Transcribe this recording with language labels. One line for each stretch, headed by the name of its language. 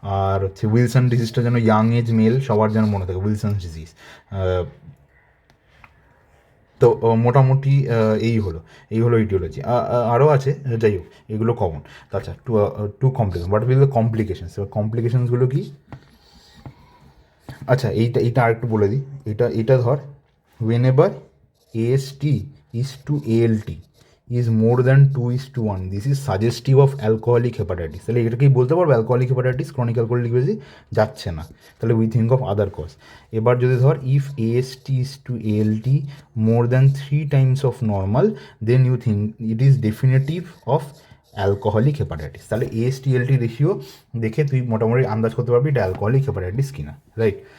Bangla: আর হচ্ছে উইলসন ডিজিজটা যেন young age mail সবার যেন মনে থাকে, উইলসন ডিজিজ। তো মোটামুটি এই হলো ইটিওলজি। আরও আছে, যাই হোক, এগুলো কমন।
English: আচ্ছা, two complication, what will the complications?
Bangla: এবার কমপ্লিকেশনসগুলো কি? আচ্ছা, এইটা আরেকটু বলে দিই। এটা ধর,
English: whenever AST is to ALT is more than 2:1, this is suggestive of alcoholic hepatitis.
Bangla: তাহলে এটাকেই বলতে পারবো alcoholic hepatitis, chronic alcoholic disease যাচ্ছে না, তাহলে
English: We think of other cause.
Bangla: এবার যদি ধর
English: If AST is to ALT more than 3 times of normal, then you think it is definitive of alcoholic hepatitis.
Bangla: তাহলে AST-ALT রেশিও দেখে তুই মোটামুটি আন্দাজ করতে পারবি এটা অ্যালকোহলিক হেপাটাইটিস কিনা, রাইট?